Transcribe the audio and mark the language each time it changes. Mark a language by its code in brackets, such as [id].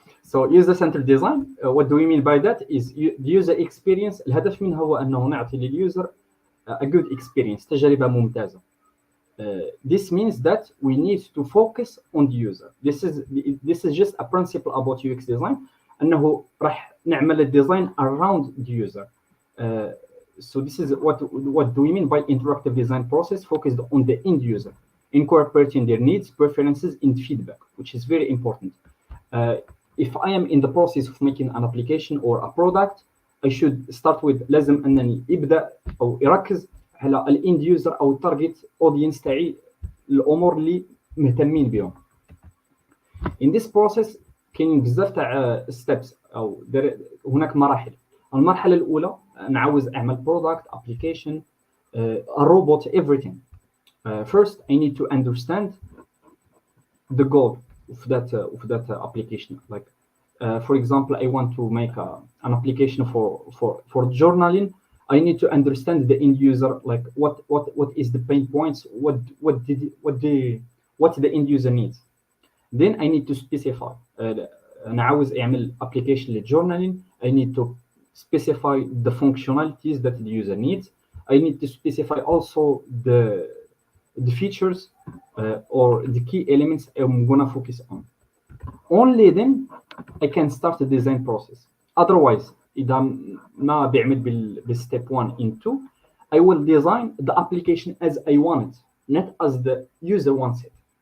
[en] So user-centered design, what do we mean by that? Is the user experience. [ar] الهدف منها هو أنه نعطي لليوزر [en] a good experience, [ar] تجربة ممتازة. [en] This means that we need to focus on the user. This is just a principle about UX design. [ar] أنه راح نعمل الديزاين around the user. [en] So this is what do we mean by interactive design process focused on the end user, incorporating their needs, preferences, and feedback, which is very important. If I am in the process of making an application or a product, I should start with [ar] لازم أنني يبدأ أو يركز على الend user أو target audience تاعي الأمور اللي مهتمين بهم. [en] In this process [ar] كاين بزاف تاع steps أو هناك مراحل. المرحلة الأولى أنا عاوز أعمل [en] product, application, a robot, everything. First, I need to understand the goal of that application. Like, for example, I want to make an application for journaling. I need to understand the end user. Like, what is the pain points? What the end user needs. Then I need to specify. [ar] أنا عاوز أعمل application للjournaling. [en] I need to specify the functionalities that the user needs. I need to specify also the features or the key elements I'm gonna focus on. Only then I can start the design process. Otherwise, [ar] إذا ما بعمل [en] step 1 and 2, I will design the application as I want it, not as the user wants it.